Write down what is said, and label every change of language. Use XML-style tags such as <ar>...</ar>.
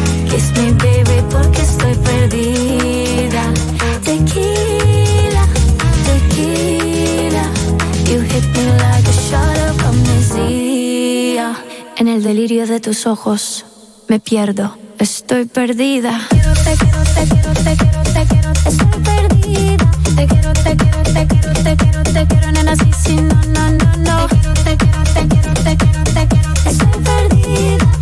<en>Kiss me, baby,</en> <es>porque estoy perdida. Tequila, tequila.</es> <en>You hit me like a shot of amnesia.</en> <es>En el delirio de tus ojos me pierdo, estoy perdida. Quiero, te quiero, te quiero, te quiero, te quiero, te estoy perdida. Te quiero, te quiero, te quiero, te quiero, te quiero, nena, sí, sí, no, no, no, no. Te quiero, te quiero, te quiero, te quiero, te quiero, te estoy perdida.</es>